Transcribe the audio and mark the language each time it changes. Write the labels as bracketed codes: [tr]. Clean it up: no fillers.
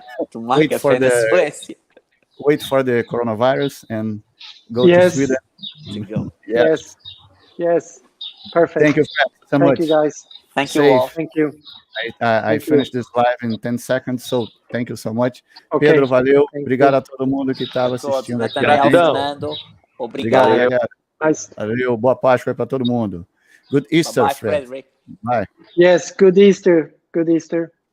[pt] Tomar café na Suécia. [en] Wait for the coronavirus and go to Sweden. Yes. Perfect. Thank you so much. Thank you, guys. Thank you all. Thank you. I finished this live in 10 seconds, so thank you so much. Okay. [pt] Pedro, valeu. Obrigado a todo mundo que estava assistindo aqui. Obrigado. [en] Nice. [pt] Valeu, boa Páscoa para todo mundo. [en] Good Easter, Fred. Bye. Yes, good Easter. Good Easter.